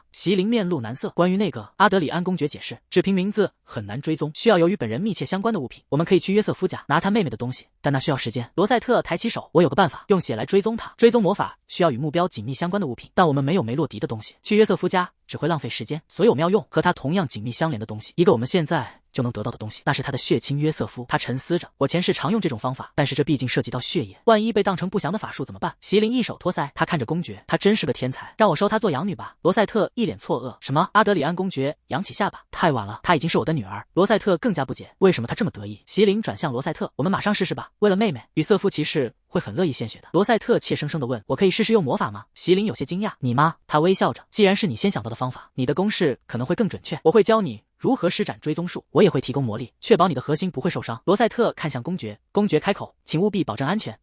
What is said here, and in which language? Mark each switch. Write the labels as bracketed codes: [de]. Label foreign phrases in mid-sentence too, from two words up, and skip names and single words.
[zh] 席琳面露難色，關於那個，阿德里安公爵解釋，只憑名字很難追蹤，需要有與本人密切相關的物品。我們可以去約瑟夫家拿他妹妹的東西，但那需要時間。羅塞特抬起手，我有個辦法，用血來追蹤他。追蹤魔法需要與目標緊密相關的物品，但我們沒有梅洛迪的東西，去約瑟夫家只會浪費時間，所以我們要用和他同樣緊密相連的東西，一個我们現在就能得到的東西，那是他的血親約瑟夫。他沉思着，我前世常用這種方法，但是這畢竟涉及到血液，萬一被當成不祥的法術怎麼辦？席琳一手托腮，他看着公爵，他真是個天才，讓我收他做養女吧。羅塞特一臉錯愕，什麼？阿德里安公爵揚起下巴，太晚了，她已經是我的女兒。羅塞特更加不解，為什麼他這麼得意？席琳轉向羅塞特，我們馬上試試吧，為了妹妹，與瑟夫騎士會很樂意獻血的。羅塞特怯生生地問，我可以試試用魔法嗎？席琳有些驚訝，你嗎？他微笑着，既然是你先想到的方法，你的公式可能會更準確，我會教你如何施展追蹤術，我也會提供魔力，確保你的核心不會受傷。羅塞特看向公爵，公爵開口，請務必保證安全。